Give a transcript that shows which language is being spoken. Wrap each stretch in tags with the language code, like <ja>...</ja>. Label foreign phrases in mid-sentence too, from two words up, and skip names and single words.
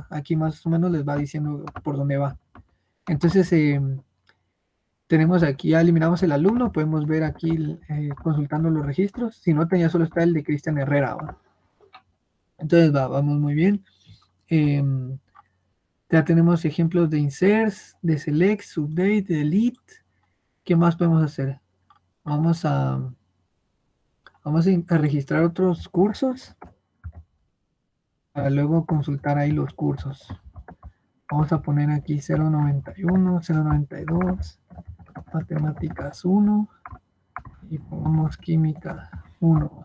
<es>Aquí más o menos les va diciendo por dónde va. Entonces tenemos aquí, ya eliminamos el alumno, podemos ver aquí consultando los registros. Si no, ya solo está el de Cristian Herrera, ¿va? Entonces vamos muy bien. Ya tenemos ejemplos de inserts, de select, update, delete. ¿Qué más podemos hacer? Vamos a registrar otros cursos para luego consultar ahí los cursos. Vamos a poner aquí 091, 092, matemáticas 1 y pongamos química 1.</es>